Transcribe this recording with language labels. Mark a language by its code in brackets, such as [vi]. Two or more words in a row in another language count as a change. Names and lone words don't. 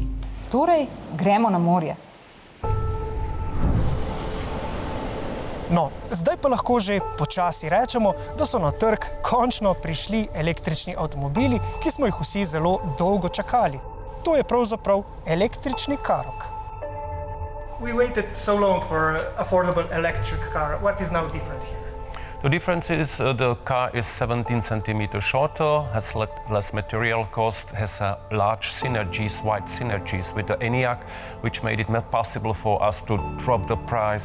[sl] Torej, gremo na morje. No, zdaj pa lahko že počasi rečemo, da so na trg končno prišli električni avtomobili, ki smo jih vsi zelo dolgo čakali. To je pravzaprav električni Karoq. [en] We waited so long for an affordable electric car. What is now different here? The difference is the car is 17 centimeters shorter, has less material cost, has large synergies, wide synergies with the Enyaq, which made it possible for us to drop the price.